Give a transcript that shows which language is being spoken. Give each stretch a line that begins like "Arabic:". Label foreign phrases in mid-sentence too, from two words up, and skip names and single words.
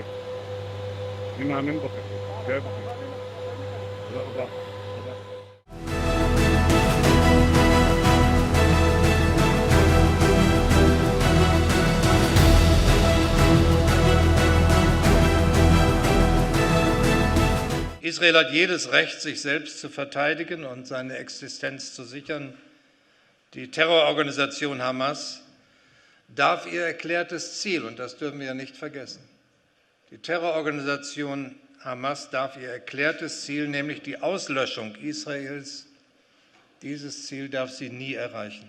Hebrew: אני מאמין בכם, גאה בכם. תודה רבה.
German: Israel hat jedes Recht, sich selbst zu verteidigen und seine Existenz zu sichern. Die Terrororganisation Hamas darf ihr erklärtes Ziel, und das dürfen wir ja nicht vergessen, die Terrororganisation Hamas darf ihr erklärtes Ziel, nämlich die Auslöschung Israels, dieses Ziel darf sie nie erreichen.